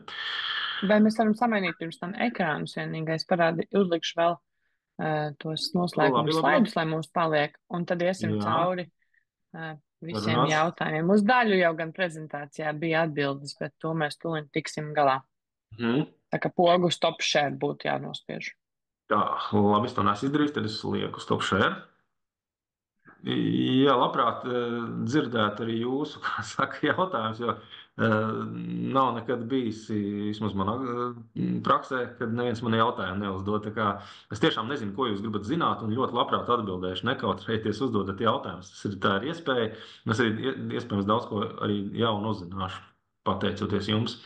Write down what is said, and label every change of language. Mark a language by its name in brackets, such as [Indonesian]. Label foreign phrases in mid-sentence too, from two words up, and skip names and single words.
[Latvian] Vai mēs varam samainīt pirms tam ekrānus vienīgais? Uzlikšu vēl tos noslēguma slaidus, lai mums paliek, un tad iesim cauri visiem jautājumiem. Uz daļu jau gan prezentācijā bija atbildes, bet to mēs tūlīt tiksim galā. Tā kā pogu [English] stop share [Latvian] būtu jānospiež. Tā, labi, es to neesmu izdarījis, tad es lieku [English] stop share. [Latvian] Jā, labprāt dzirdētu arī jūsu, kā saka, jautājums, jo nav nekad bijis, vismaz manā praksē, kad neviens man jautājumu neuzdod. Tā kā es tiešām nezinu, ko jūs gribat zināt, un ļoti labprāt atbildēšu. Nekautrējieties uzdodat jautājumus. Tā ir iespēja, un es arī iespējams daudz ko arī jaunu uzzināšu, pateicoties jums.